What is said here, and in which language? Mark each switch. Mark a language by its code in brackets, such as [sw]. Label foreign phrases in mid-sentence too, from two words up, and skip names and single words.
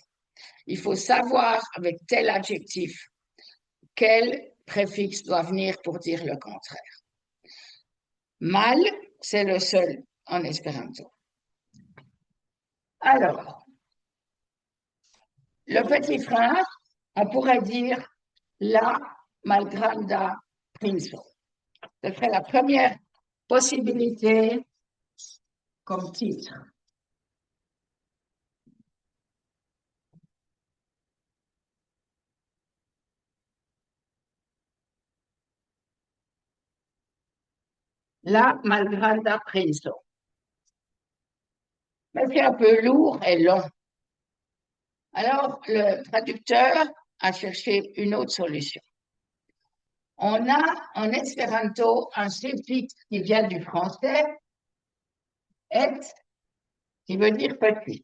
[fr] Il faut savoir avec tel adjectif quel préfixe doit venir pour dire le contraire. Mal, c'est le seul en espéranto. Alors, le petit frère, on pourrait dire [eo] la malgranda princo. [fr] Ce serait la première possibilité comme titre. [eo] La malgranda princo. [fr] Mais c'est un peu lourd et long. Alors, le traducteur a cherché une autre solution. On a en espéranto un suffixe qui vient du français, et, qui veut dire petit.